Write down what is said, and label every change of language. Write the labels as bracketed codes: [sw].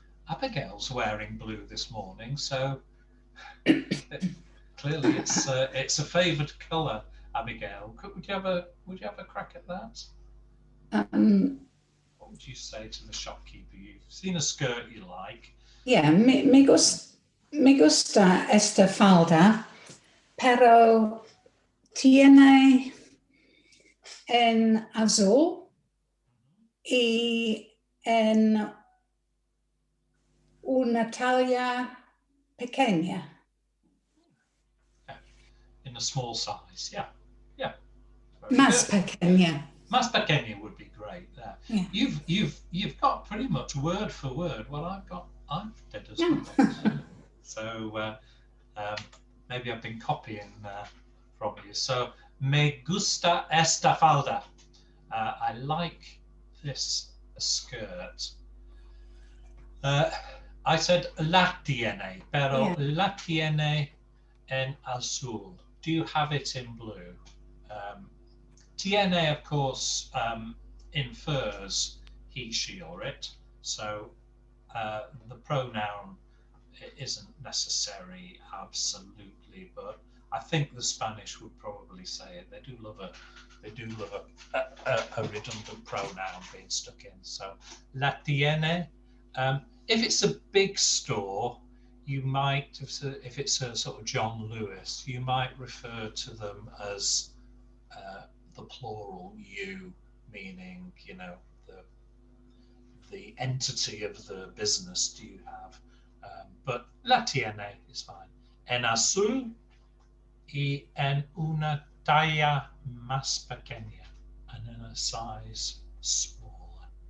[en] Abigail's wearing blue this morning, so clearly it's a favoured colour. Abigail, would you have a crack at that? What would you say to the shopkeeper? You've seen a skirt you like. Yeah, [es] me gusta esta falda, pero tiene en azul y en una talla pequeña. [en] In a small size, yeah. [es] Más pequeña. [en] Más pequeña would be great. Yeah. You've got pretty much word for word what I've did as well. So maybe I've been copying from you. So [es] me gusta esta falda. [en] I like this skirt. I said [es] la tiene, pero la tiene en azul. [en] Do you have it in blue? Tiene, of course, infers he, she, or it. So the pronoun isn't necessary absolutely, but I think the Spanish would probably say it. They do love a redundant pronoun being stuck in. So la tiene. If it's a big store, you might, if it's a sort of John Lewis, you might refer to them as the plural you, meaning, you know, the entity of the business do you have. But la tiene is fine. [es] En azul y en una talla más pequeña, [en] and in a size smaller.